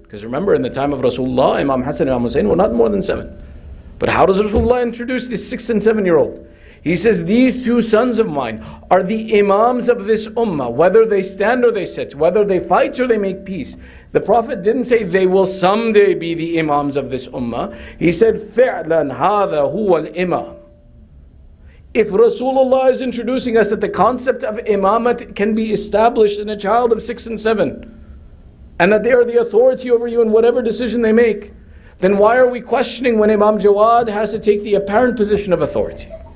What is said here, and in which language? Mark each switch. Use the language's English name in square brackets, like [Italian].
[English] Because remember, in the time of Rasulullah, Imam Hassan and Imam Hussein were not more than 7. But how does Rasulullah introduce this 6 and 7-year-old? He says, these 2 sons of mine are the imams of this ummah, whether they stand or they sit, whether they fight or they make peace. The Prophet didn't say they will someday be the imams of this ummah. He said, [Arabic] فِعْلًا هَذَا هُوَ الْإِمَامِ. [English] If Rasulullah is introducing us that the concept of imamat can be established in a child of 6 and 7, and that they are the authority over you in whatever decision they make, then why are we questioning when Imam Jawad has to take the apparent position of authority?